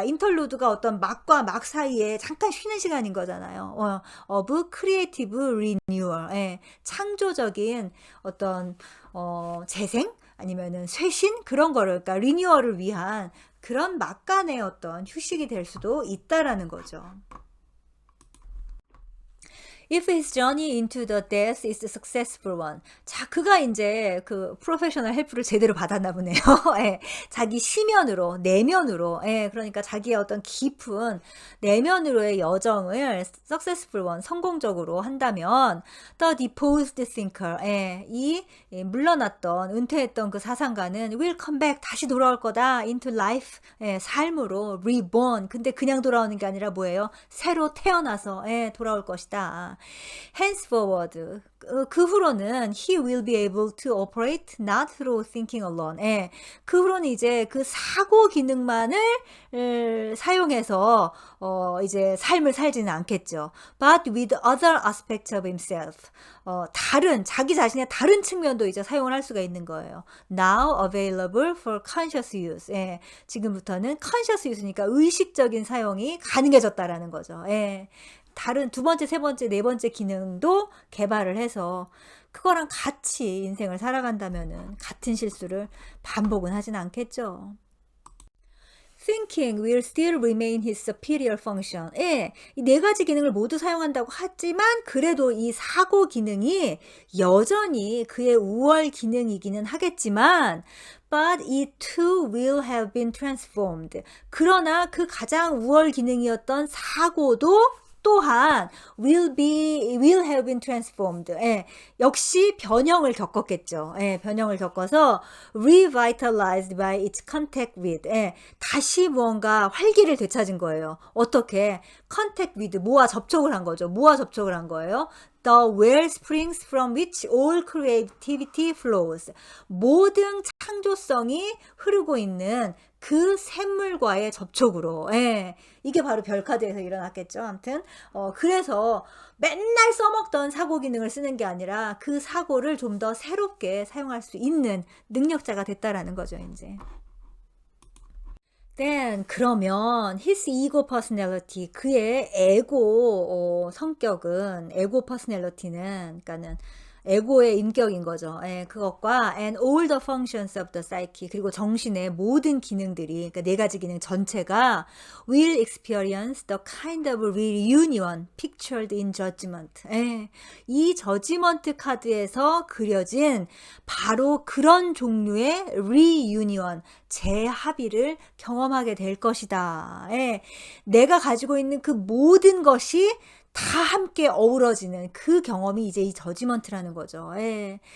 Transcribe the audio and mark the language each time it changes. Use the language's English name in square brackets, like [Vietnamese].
[Korean] interlude가 어떤 막과 막 사이에 잠깐 쉬는 시간인 거잖아요. [English] of creative renewal, [Korean] 예. 창조적인 어떤 재생? 아니면은 쇄신? 그런 거를, 그러니까 리뉴얼을 위한 그런 막간의 어떤 휴식이 될 수도 있다라는 거죠. [English] If his journey into the death is a successful one. [Korean] 자, 그가 이제 그 프로페셔널 헬프를 제대로 받았나 보네요. 예, 자기 시면으로, 내면으로, 예, 그러니까 자기의 어떤 깊은 내면으로의 여정을 [English] successful one, [Korean] 성공적으로 한다면 [English] the deposed thinker, [Korean] 예, 이 물러났던, 은퇴했던 그 사상가는 [English] will come back, [Korean] 다시 돌아올 거다, [English] into life, [Korean] 예, 삶으로, [English] reborn. [Korean] 근데 그냥 돌아오는 게 아니라 뭐예요? 새로 태어나서, 예, 돌아올 것이다. [English] henceforward [Korean] 그 후로는 [English] he will be able to operate not through thinking alone. [Korean] 예, 그 후로는 이제 그 사고 기능만을 사용해서 이제 삶을 살지는 않겠죠. [English] But with other aspects of himself. [Korean] 다른 자기 자신의 다른 측면도 이제 사용을 할 수가 있는 거예요. [English] Now available for conscious use. [Korean] 예, 지금부터는 [English] conscious use [Korean] 니까 의식적인 사용이 가능해졌다라는 거죠. 예. 다른 두 번째, 세 번째, 네 번째 기능도 개발을 해서 그거랑 같이 인생을 살아간다면은 같은 실수를 반복은 하진 않겠죠. [English] Thinking will still remain his superior function. [Korean] 예, 이 네 가지 기능을 모두 사용한다고 하지만 그래도 이 사고 기능이 여전히 그의 우월 기능이기는 하겠지만 [English] but it too will have been transformed. [Korean] 그러나 그 가장 우월 기능이었던 사고도 또한 [English] will have been transformed. [Korean] 예, 역시 변형을 겪었겠죠. 예, 변형을 겪어서 [English] revitalized by its contact with. [Korean] 예, 다시 무언가 활기를 되찾은 거예요. 어떻게? [English] contact with, [Korean] 뭐와 접촉을 한 거죠. 뭐와 접촉을 한 거예요? [English] The wellsprings from which all creativity flows. [Korean] 모든 창조성이 흐르고 있는 그 샘물과의 접촉으로. 예, 이게 바로 별카드에서 일어났겠죠. 아무튼 그래서 맨날 써먹던 사고 기능을 쓰는 게 아니라 그 사고를 좀 더 새롭게 사용할 수 있는 능력자가 됐다라는 거죠. 이제. Then 그러면 [English] his ego personality, [Korean] 그의 에고 성격은, 에고 personality는 그러니까는 에고의 인격인 거죠. 예, 그것과 [English] and all the functions of the psyche, [Korean] 그리고 정신의 모든 기능들이, 그러니까 네 가지 기능 전체가 [English] will experience the kind of reunion pictured in judgment. [Korean] 예, 이 저지먼트 카드에서 그려진 바로 그런 종류의 reunion, 재합의를 경험하게 될 것이다. 예, 내가 가지고 있는 그 모든 것이 다 함께 어우러지는 그 경험이 이제 이 저지먼트라는 거죠. 예.